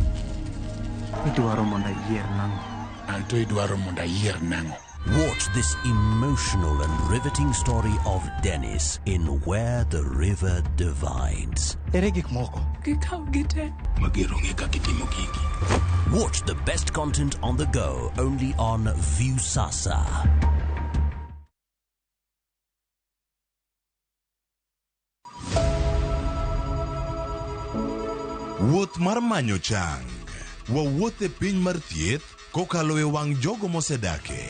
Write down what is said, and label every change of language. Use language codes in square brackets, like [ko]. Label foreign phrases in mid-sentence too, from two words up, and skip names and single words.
[en] Watch this emotional and riveting story of Dennis in Where the River Divides. Watch the best content on the go only on Viusasa. [luo] Wuoth mar manyo chang. Wawuoth e piny mar thieth kokalo e wang' jogo mosedake.